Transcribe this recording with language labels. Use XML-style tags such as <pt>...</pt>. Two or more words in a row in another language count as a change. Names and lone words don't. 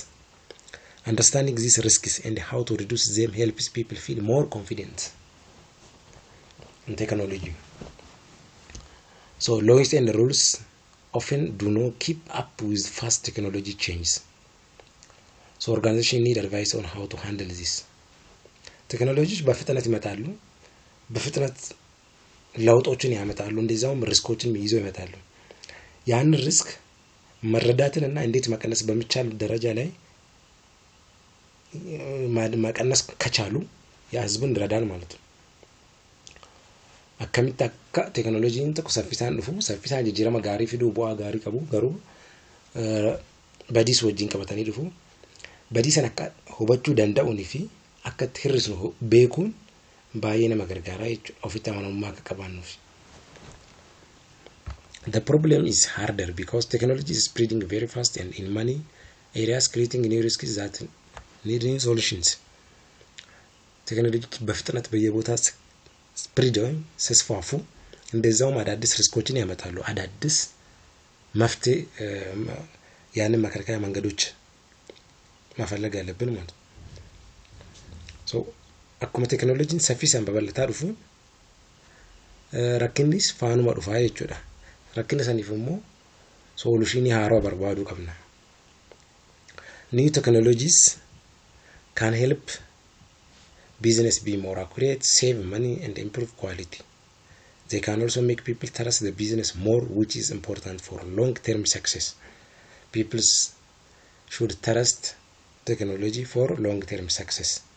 <en>Understanding these risks and how to reduce them helps people feel more confident in technology. So laws and rules often do not keep up with fast technology changes. So organizations need advice on how to handle this.</en> <am>ቴክኖሎጂዎች በፍጥነት ይመጣሉ፣ በፍጥነት ለውጦችን ያመጣሉ፣ እንደዛውም ሪስኮችን ይዘው ይመጣሉ። ያን ሪስክ መረዳትንና እንዴት መቀነስ በሚቻል ደረጃ ላይ መቀነስ ከቻሉ የህዝብን ይረዳል ማለት ነው።</am> <om>akkamitti akka teknooloojiin tokko saffisaan dhufu saffisaan jijjiirama gaarii fiduu bu'aa gaarii qabu garuu badiis wajjin qabatanii dhufu badii sana akka hubachuu danda'uun fi akka itti hir'isnu beekuun baay'ee nama gargaara jechuudha ofitti amanamummaa akka qabaannuuf.</om> <en>The problem is harder because technology is spreading very fast and in many areas creating new risks that need new solutions.</en> <am>ቴክኖሎጂ በፍጥነት በየቦታ ስፕሪድ ወይም ሲስፋፉ እንደዛውም አዳዲስ ሪስኮችን ያመጣሉ። አዳዲስ መፍትሄ ያንን መከላከያ መንገዶች መፈለግ ያለብን ማለት ነው። ሶ</am> <om>akkuma teknooloojiin saffisaan babal'ataa dhufu rakkinnis faanuma dhufaa jechuudha. Rakkina saniif immoo solutionii haaraa barbaaduu qabna.</om> <en>New technologies can help business be more accurate, save money and improve quality. They can also make people trust the business more, which is important for long-term success. People should trust technology for long-term success.</en>